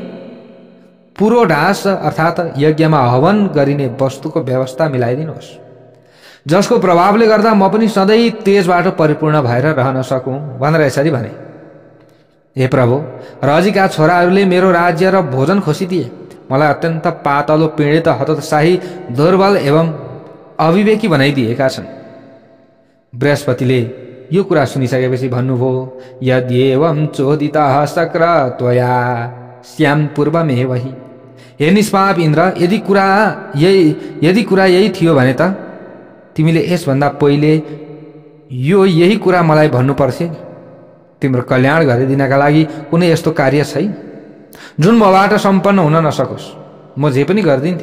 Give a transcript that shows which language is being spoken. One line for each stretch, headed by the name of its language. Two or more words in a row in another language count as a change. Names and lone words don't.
Nepali: पुरोढास अर्थात् यज्ञमा हवन गरिने वस्तुको व्यवस्था मिलाइदिनुहोस्, जसको प्रभावले गर्दा म पनि सधैँ तेजबाट परिपूर्ण भएर रहन सकूँ भनेर यसरी भने। हे प्रभु, रजीका छोराहरूले मेरो राज्य र भोजन खोसिदिए। मलाई अत्यन्त पातलो, पीडित, हतोत्साही, दुर्बल एवं अविवेकी बनाइदिएका छन्। बृहस्पतिले यो कुरा सुनिसकेपछि भन्नुभयो,
Sanskrit: यद्येवं चोदितः शक्र त्वया श्याम पूर्वमेवहि।
Nepali: हे निष्पाप इन्द्र, यदि कुरा यही थियो भने त तिमीले यसभन्दा पहिले यही कुरा मलाई भन्नु पर्थ्यो। तिम्रो कल्याण गरिदिनका लागि कुनै यस्तो कार्य छैन जुन मबाट सम्पन्न हुन नसकोस्। म जे पनि गरिदिन्थेँ।